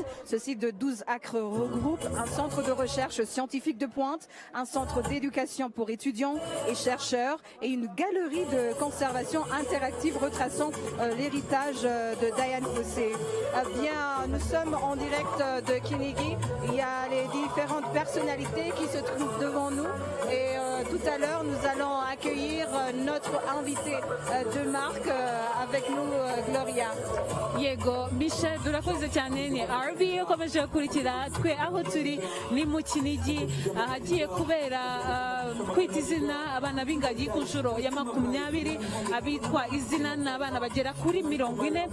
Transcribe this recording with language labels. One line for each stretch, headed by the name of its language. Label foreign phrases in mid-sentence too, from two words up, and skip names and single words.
French: Ce site de 12 acres regroupe un centre de recherche scientifique de pointe, un centre d'éducation pour étudiants et chercheurs et une galerie de conservation interactive retraçant l'héritage de Dian Fossey. Bien, nous sommes en direct de Kinigi. Il y a les différentes personnalités qui se trouvent devant nous et tout à l'heure nous allons accueillir notre invité de marque avec nous, Gloria.
Kinyarwanda: Yego Michel durakoze cyane. Ni RBA ukomeje gukurikira twe aho turi ni mu Kinigi ahagiye kubera kwita izina abana b'ingagi ku nshuro ya 20 abitwa Izina n'abana bagera kuri 40.